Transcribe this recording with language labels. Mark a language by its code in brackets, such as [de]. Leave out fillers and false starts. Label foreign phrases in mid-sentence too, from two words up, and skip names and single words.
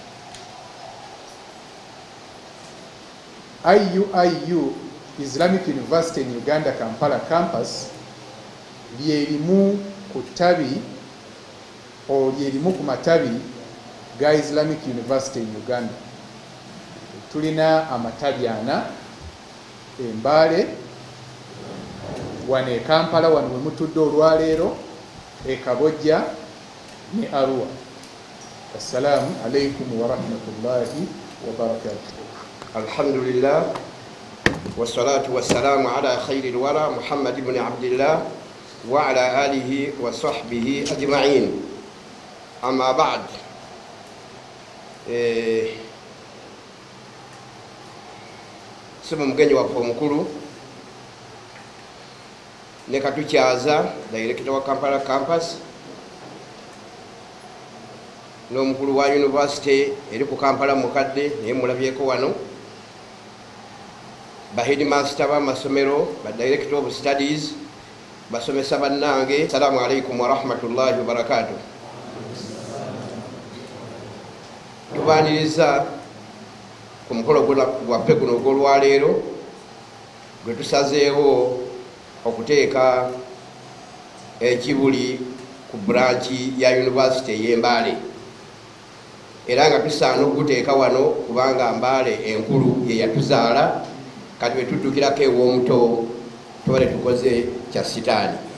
[lg] IUIU Islamic University in Uganda Kampala campus lyerimu ku ttabi lyerimu ku matabi ga Islamic University in Uganda. Tulina amatabi 4 Mbale, wano e Kampala wano we mutudde olwaleero, e Kabojja ne Arua. [ar] السلام عليكم ورحمة الله وبركاته. الحمد لله والصلاة والسلام على خير الورى محمد بن عبد الله وعلى آله وصحبه أجمعين. أما بعد. [lg] Sema mgenyi wa mukulu ne katukyaza director wa Kampala campus n'omukulu wa university eri ku Kampala mukadde naye mulabyeko wano, ba headmaster b'amasomero, ba [en] director of studies, [lg] basomesa bannange, [ar] السلام عليكم ورحمة الله وبركاته. [lg] Tubaniriza ku mukolo gwaffe guno ogw'olwaleero gwe tusazeewo okuteeka ekibuli ku branchi ya university y'e Mbale, era nga tusaana okuteeka wano kubanga Mbale enkulu ye yatuzaala, kati bwe tuddukirako ew'omuto tubale tukoze kya sitaani.